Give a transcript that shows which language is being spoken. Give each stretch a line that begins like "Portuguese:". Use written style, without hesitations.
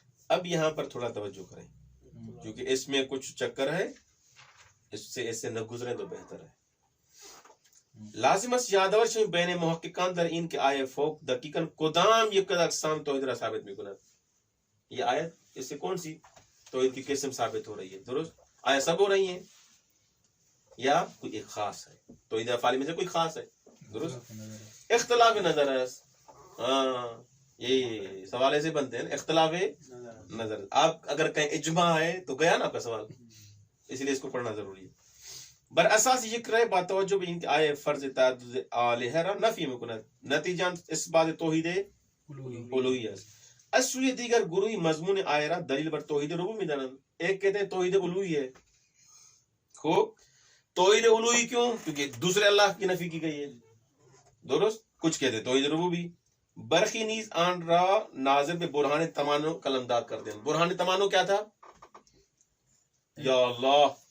Urdu: اب یہاں پر تھوڑا توجہ کریں کیونکہ اس میں کچھ چکر ہے، اس سے نہ گزریں تو بہتر ہے.
Persian: لازم است یادآور شویم بین محققان در این که آیه فوق دقیقاً کدام یک اقسام توحید را ثابت میکند.
Urdu: یہ آیت اس سے کون سی توحید کی قسم ثابت ہو رہی ہے؟ درست آیا سب ہو رہی ہیں یا کوئی ایک خاص ہے؟ توحید افعالی میں سے کوئی خاص ہے؟ درست اختلاف نظر ہے. ہاں یہ سوال ایسے بنتے ہیں اختلاف نظر. آپ اگر کہیں اجماع ہے تو گیا نا آپ کا سوال، اس لیے اس کو پڑھنا ضروری ہے.
Persian: بر اساس ذکر ہے با توجہ به این که آیه فرض تعدد آلهه را نفی میکند، نتیجاً اثبات توحید الوهی است. از سوی دیگر گروهی مضمون آیه را دلیل بر توحید ربوبی میدانند.
Urdu: ایک کہتے ہیں توحید الوهی ہے. خوب، توحید الوهی کیوں؟ کیونکہ دوسرے اللہ کی نفی کی گئی ہے. درست. کچھ کہتے ہیں توحید ربوبی.
Persian: برخی نیز آن را ناظر به برهان تمانو قلمداد
Urdu: کرتے ہیں. برهان تمانو کیا تھا؟ یا اللہ،